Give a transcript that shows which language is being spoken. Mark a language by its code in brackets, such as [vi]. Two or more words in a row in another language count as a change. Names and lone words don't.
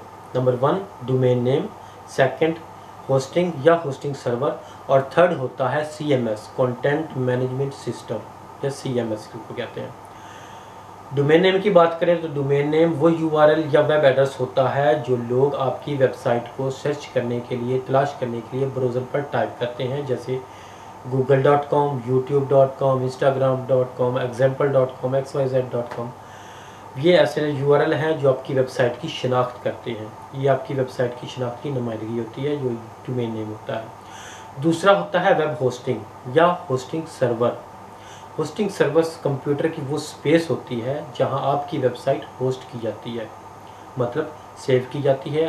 [en] number 1 domain name, second hosting या hosting server [ur] اور تھرڈ ہوتا ہے [en] CMS content management system [ur] یا CMS کو کہتے ہیں. [en] domain name [ur] کی بات کریں تو [en] domain name [ur] وہ URL یا [en] web address [ur] ہوتا ہے جو لوگ آپ کی ویب سائٹ کو سرچ کرنے کے لیے، تلاش کرنے کے لیے براؤزر پر ٹائپ کرتے ہیں، جیسے google.com, youtube.com, instagram.com, example.com, xyz.com. یہ ایسے URL ہیں جو آپ کی ویب سائٹ کی شناخت کرتے ہیں. یہ آپ کی ویب سائٹ کی شناخت کی نمائندگی ہوتی ہے جو [en] domain name [ur] ہوتا ہے. دوسرا ہوتا ہے [en] web hosting [ur] یا [en] hosting server. hosting servers computer [ur] کی وہ سپیس ہوتی ہے جہاں آپ کی ویب سائٹ ہوسٹ کی جاتی ہے، مطلب سیو کی جاتی ہے.